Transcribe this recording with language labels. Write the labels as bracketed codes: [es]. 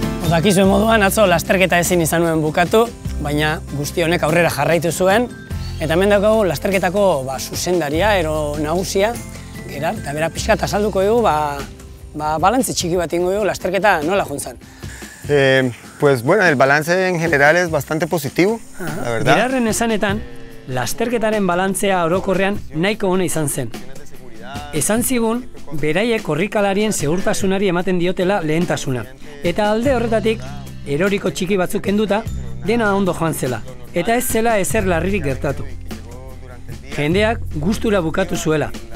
[eu] Dakizuen moduan, atzo lasterketa ezin izan nuen bukatu, baina guzti honek aurrera jarraitu zuen. Eta hemen daukagu lasterketako zuzendaria, ero nagusia, Gerard, eta bera pixkat azalduko dugu, balantze txiki bat ingo dugu, lasterketa nola juntzan. [es] Pues bueno, el balance en general es bastante positivo, la verdad. [eu] Gerarren esanetan, lasterketaren balantzea orokorrean nahiko ona izan zen. Esan zigun, beraiek korrikalarien segurtasunari ematen diotela lehentasuna. Eta alde horretatik, eroriko txiki batzuk kenduta, dena ondo joan zela. Eta ez zela ezer larririk gertatu. Jendeak gustura bukatu zuela.